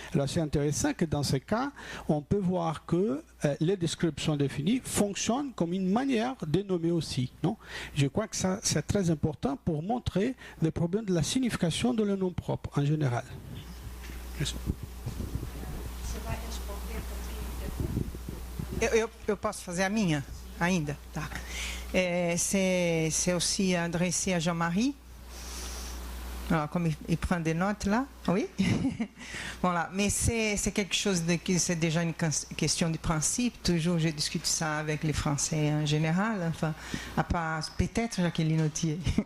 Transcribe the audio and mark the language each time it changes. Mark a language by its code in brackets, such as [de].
[fr] Alors c'est intéressant que dans ce cas, on peut voir que les descriptions définies fonctionnent comme une manière de nommer aussi, non? Je crois que ça c'est très important pour montrer le problème de la signification de le nom propre en général. Merci. [pt] Eu posso fazer a minha ainda? Tá. [fr] C'est aussi adressé à Jean-Marie. Alors, comme il prend des notes là, oui. Voilà. Mais c'est quelque chose que c'est déjà une question de principe. Toujours, je discute ça avec les Français en général. Enfin, à part peut-être Jacqueline Autier.